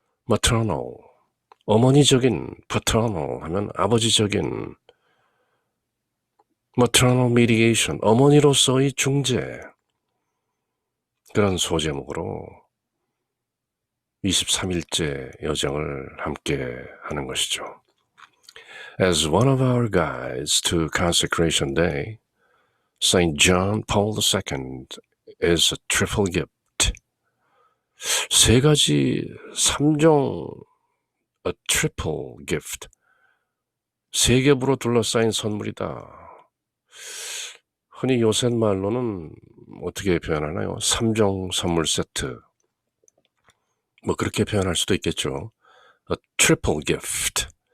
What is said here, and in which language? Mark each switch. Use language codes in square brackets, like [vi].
[ko] maternal, 어머니적인, paternal 하면 아버지적인, maternal mediation, 어머니로서의 중재, 그런 소제목으로 23일째 여정을 함께 하는 것이죠. [en] As one of our guides to Consecration Day, Saint John Paul II is a triple gift. [ko] 세 가지 삼종, [en] a triple gift. [ko] 세 겹으로 둘러싸인 선물이다. 흔히 요새 말로는 어떻게 표현하나요? 3종 선물 세트. 뭐 그렇게 표현할 수도 있겠죠. [en] A triple gift.